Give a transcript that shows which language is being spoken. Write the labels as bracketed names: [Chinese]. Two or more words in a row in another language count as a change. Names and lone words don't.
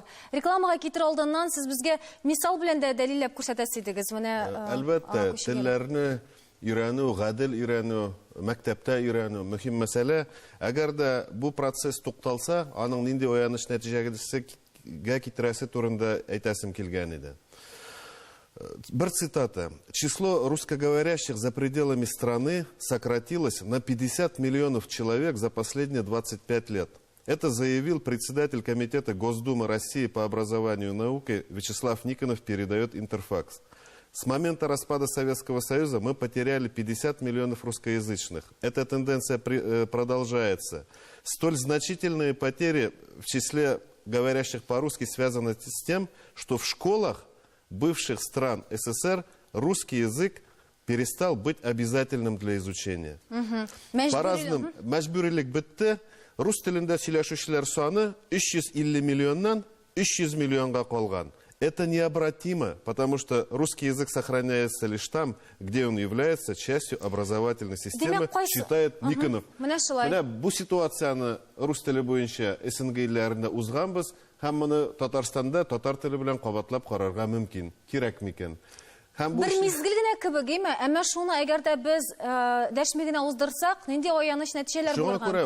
[Tatar] Рекламага китер алдыннан сез безгә мисал белән дә дәлилләп күрсәтәсез идегез. Әлбәттә, телләрне өйрәнү, гадел өйрәнү, мәктәптә өйрәнү мөһим мәсьәлә. Әгәр дә бу процесс тукталса, аның нинди ояныш нәтиҗәгә китерәсе турында әйтәсем килгән иде. Бір цитата. [Russian] Число русскоговорящих за пределами страны сократилось на 50 миллионов человек за последние 25 лет. Это заявил председатель Комитета Госдумы России по образованию и науке Вячеслав Никонов, передает Интерфакс. С момента распада Советского Союза мы потеряли 50 миллионов русскоязычных. Эта тенденция продолжается. Столь значительные потери в числе говорящих по-русски связаны с тем, что в школах бывших стран СССР русский язык перестал быть обязательным для изучения. По-разному. [Tatar] Мәҗбүрилек бетте. Рус телендә сөйләшүчеләр саны 350 миллионнан 300 миллионга калган. [Russian] Это необратимо, потому что русский язык сохраняется лишь там, где он является частью образовательной системы, считает Никонов. [Tatar] Менә бу ситуацияны рус теле буенча СНГ илләрендә узганбыз. Һәм моны Татарстанда татар теле белән кабатлап карарга мөмкин. Кирәк микән? Бер мизгел генә кебек, әмма шуны әгәр дә без дәшми генә уздырсак, нинди аяныч нәтиҗәләр булырга мөмкин?